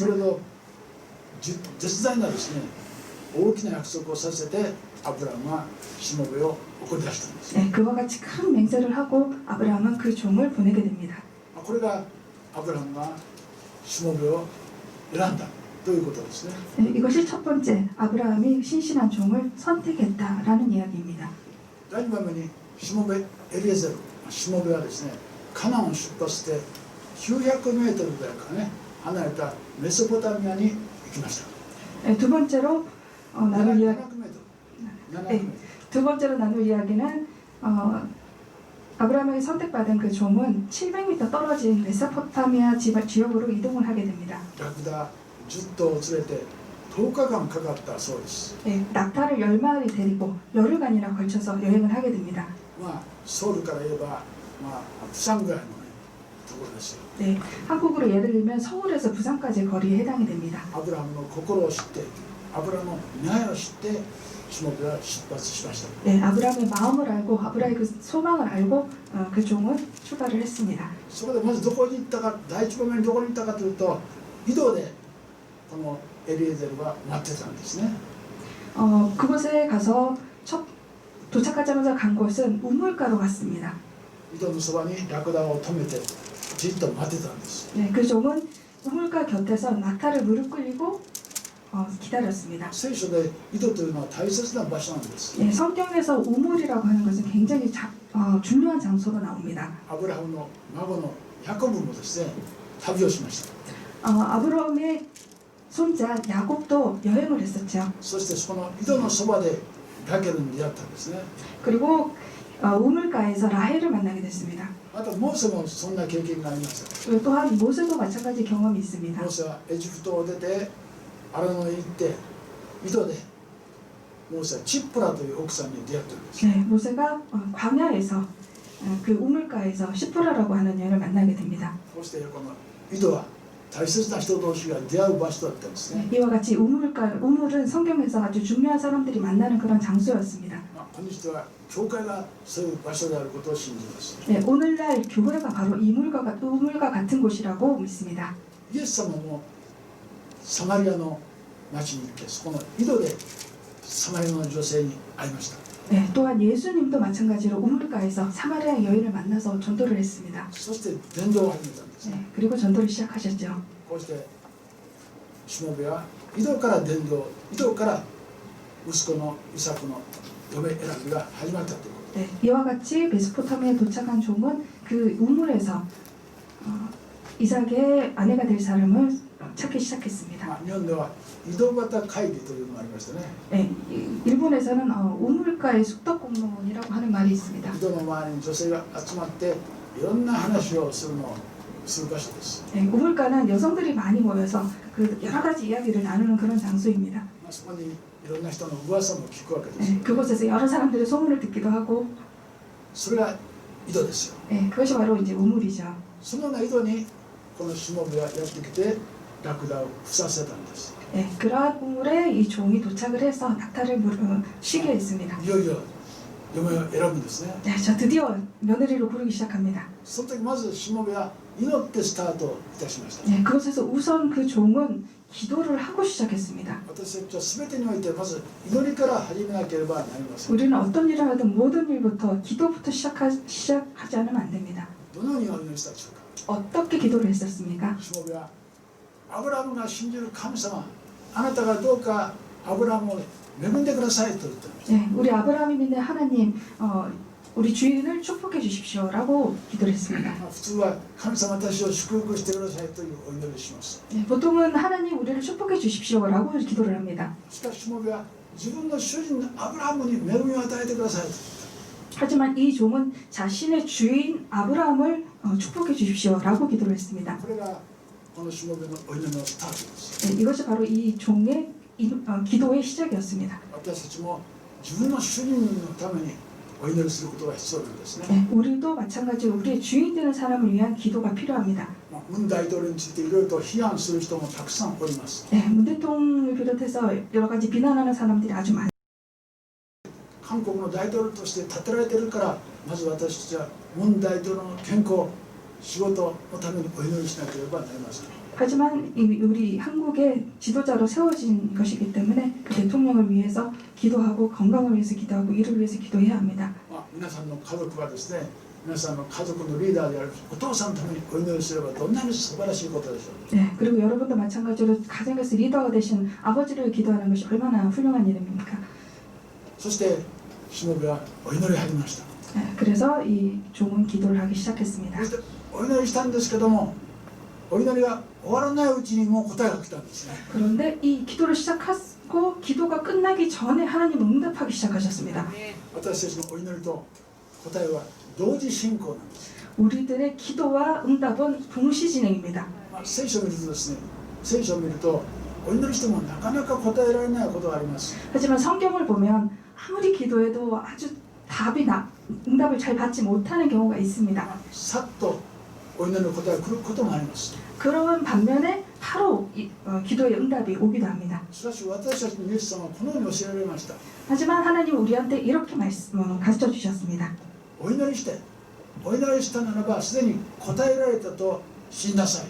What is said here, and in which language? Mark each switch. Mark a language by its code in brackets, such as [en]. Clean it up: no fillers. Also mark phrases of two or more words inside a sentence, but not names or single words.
[ja] れと絶大なですね大きな約束をさせてアブラハムはしもべを送り出したんです。 [ko] 네, 그와 같이 큰 맹세를 하고 아브라함은 그 종을 보내게 됩니다. [ja] これがアブラハムがしもべを選んだということですね。 [ko] 네, 이것이 첫 번째 아브라함이 신실한 종을 선택했다라는 이야기입니다. [ja] 第2番目にしもべエリエゼルしもべはですねカナンを出発して900メートルぐらいからね離れたメソポタミアに行きました。 [ko] 네, 두 번째로 나눌 이야기 700m。 두 번째로 나눌 이야기는 아브라함에게 선택받은 그 종은 700m 떨어진 메소포타미아 지역으로 이동을 하게 됩니다. [ja] ラクダ10頭を連れて10日間かかったそうです。 [ko] 네, 낙타를 10마리 데리고 열흘간이나 걸쳐서 여행을 하게 됩니다. [ja] ソウルから言えばプサンぐらいのねところですよ。 [ko] 네, 한국으로 예를 들면 서울에서 부산까지 거리에 해당이 됩니다. [ja] アブラハムの心を知ってアブラハムの願いを知ってしもべは出発しました。 [ko] 네, 아브라함의 마음을 알고 아브라함의 그 소망을 알고 그 종은 출발을 했습니다. [ja] そこでまずどこに行ったか第一番目にどこに行ったかというと井戸でこのエリエゼルは待ってたんですね。 [ko] 그곳에 가서 도착하자마자 간 곳은 우물가로 갔습니다. [ja] 井戸のそばにラクダを止めてじっと待ってたんです。 [ko] 네, 그 종은 우물가 곁에서 낙타를 무릎 꿇리고 기다렸습니다. [ja] 聖書で井戸というのは大切な場所なんです。 [ko] 네, 성경에서 우물이라고 하는 것은 굉장히 중요한 장소로 나옵니다. [ja] アブラハムの孫のヤコブもですね旅をしました。 [ko] 아브라함의 손자 야곱도 여행을 했었죠. [ja] そしてその井戸のそばでラケルに出会ったんですね。 [ko] 그리고 우물가에서 라헬을 만나게 됐습니다. [ja] あとモーセもそんな経験がありました。 [ko] 그리고 또한 모세도 마찬가지 경험이 있습니다. [ja] モーセはエジプトを出てアラノへ行って井戸でモーセはチップラという奥さんに出会ったんです。 [ko] 네, 모세가 광야에서 그 우물가에서 시프라라고 하는 여인을 만나게 됩니다. [ja] そしてこの井戸は大切な人同士が出会う場所だったんですね。 [ko] 이와 같이 우물은 성경에서 아주 중요한 사람들이 만나는 그런 장소였습니다. [ja] 今日は教会がそういう場所であることを信じます。 [ko] 네, 오늘날 교회가 바로 우물과 같은 곳이라고 믿습니다. [ja] イエス様もサマリアの町に行ってそこの井戸でサマリアの女性に会いました。 [ko] 네, 또한 예수님도 마찬가지로 우물가에서 사마리아 여인을 만나서 전도를 했습니다. [ja] そして伝道を始めたんですね。 [ko] 네, 그리고 전도를 시작하셨죠. [ja] こうしてしもべは井戸から伝道、井戸から息子のイサクの嫁選びが始まったということ。 [ko] 네, 이와 같이 메소포타미아에 도착한 종은 그 우물에서 이삭의 아내가 될 사람을 찾기 시작했습니다. [ja] 日本では井戸端会議というのがありましたね。 [ko] 네, 일본에서는 우물가의 숙덕공론이라고 하는 말이 있습니다. [ja] 井戸の周りに女性が集まっていろんな話をする場所です。 [ko] 네, 우물가는 여성들이 많이 모여서 그 여러 가지 이야기를 나누는 그런 장소입니다. [ja] そこにいろんな人の噂も聞くわけです。 [ko] 네, 그곳에서 여러 사람들의 소문을 듣기도 하고, [ja] それが井戸ですよ。 [ko] 네, 그것이 바로 이제 우물이죠. [ja] そのような井戸にこのしもべはやってきてラクダを伏させたんです。 [ko] 네, 그러한 우물에 이 종이 도착을 해서 낙타를 쉬게 했습니다. [ja] いよいよ嫁を選ぶんですね。 [ko] 네, 저 드디어 며느리를 고르기 시작합니다. [ja] その時まずしもべは祈ってスタートいたしました。 [ko] 네, 그곳에서 우선 그 종은 기도를 하고 시작했습니다. [ja] 私たちは全てにおいてまず祈りから始めなければなりません。 [ko] 우리는 어떤 일을 하든 모든 일부터 기도부터 시작하지 않으면 안 됩니다. [ja] どのようにお祈りしたでしょうか。 [ko] 어떻게 기도를 했었습니까? [ja] しもべはアブラハムが信じる神様、あなたがどうかアブラハムを恵んでくださいと言っていました。 [ko] 네, 우리 아브라함이 믿는 하나님, 우리 주인을 축복해 주십시오라고 기도를 했습니다. [ja] 普通は神様私を祝福してくださいというお祈りをします。 [ko] 네, 보통은 하나님 우리를 축복해 주십시오라고 기도를 합니다. [ja] しかししもべは自分の主人アブラハムに恵みを与えてくださいと。 [ko] 하지만 이 종은 자신의 주인 아브라함을 축복해 주십시오라고 기도를 했습니다. [ja] これがこのしもべのお祈りのスタートです。 [ko] 네, 이것이 바로 이 종의 기도의 시작이었습니다. [ja] 私たちも自分の主人のためにお祈りすることが必要なんですね。 [ko] 네, 우리도 마찬가지로 우리의 주인 되는 사람을 위한 기도가 필요합니다. [ja] ムン大統領についていろいろと批判する人もたくさんおります。 [ko] 네, 문 대통령을 비롯해서 여러 가지 비난하는 사람들이 아주 많습니다. [ja] 韓国の大統領として立てられているからまず私たちはムン大統領の健康、仕事のためにお祈りしなければなりません。 [ko] 하지만 우리 한국의 지도자로 세워진 것이기 때문에 그 대통령을 위해서 기도하고 건강을 위해서 기도하고 이를 위해서 기도해야 합니다. [ja] 皆さんの家族はですね、皆さんの家族のリーダーであるお父さんのためにお祈りすればどんなに素晴らしいことでしょう。 [ko] 네, 그리고 여러분도 마찬가지로 가정에서 리더가 되신 아버지를 기도하는 것이 얼마나 훌륭한 일입니까? [ja] そしてしもべはお祈り始めました。 [ko] 네, 그래서 이 종은 기도를 하기 시작했습니다. [ja] そしてお祈りしたんですけども、お祈りが終わらないうちにもう答えが来たんですね。 [ko] 그런데 이 기도를 시작하고 기도가 끝나기 전에 하나님은 응답하기 시작하셨습니다. [ja] 私たちのお祈りと答えは同時進行なんです。 [ko] 우리들의 기도와 응답은 동시 진행입니다. [ja] 聖書を見るとですね、聖書を見るとお祈りしてもなかなか答えられないことがあります。 [ko] 하지만 성경을 보면 아무리 기도해도 아주 응답을 잘 받지 못하는 경우가 있습니다. [ja] さっとお祈りの答えが来ることもあります。 [ko] 그런 반면에 바로 기도의 응답이 오기도 합니다. [ja] しかし私たちのイエス様はこのように教えられました。 [ko] 하지만 하나님은 우리한테 이렇게 가르쳐 주셨습니다. [ja] お祈りしたならばすでに答えられたと信じなさい。